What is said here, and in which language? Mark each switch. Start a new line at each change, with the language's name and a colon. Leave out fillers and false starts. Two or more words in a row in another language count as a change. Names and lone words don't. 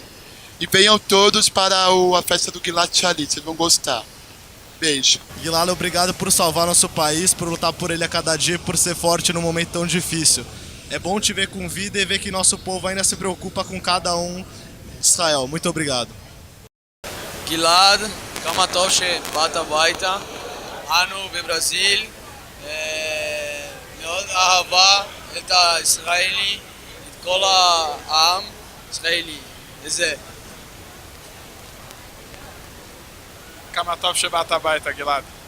Portuguese: E venham todos para a festa do Gilad Shalit, vocês vão gostar. Beijo. Gilad, obrigado por salvar nosso país, por lutar por ele a cada dia e por ser forte num momento tão difícil. É bom te ver com vida e ver que nosso povo ainda se preocupa com cada um de Israel. Muito obrigado.
Hebrew: גלעד, כמה טוב שבאת הביתה, אנו בברזיל, מאוד אהבה את הישראלי, את כל העם ישראלי, וזה. כמה טוב שבאת הביתה, גלעד.